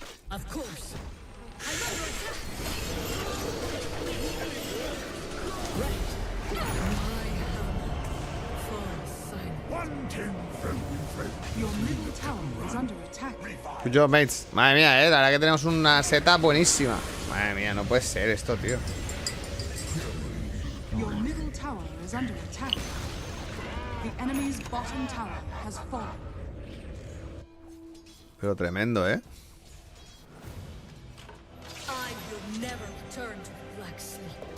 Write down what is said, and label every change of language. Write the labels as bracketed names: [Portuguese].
[English] Of course. I'm under attack. Right. My hammer. For silence. 110 friendly. Your middle tower is under attack. Good job, mates. [Spanish] Madre mía, la verdad que tenemos una setup buenísima. Madre mía, no puede ser esto, tío. [English] Your middle tower is under attack. The enemy's bottom tower has fallen. [Spanish] Pero tremendo, ¿eh? [English] I will never return to the black sleep.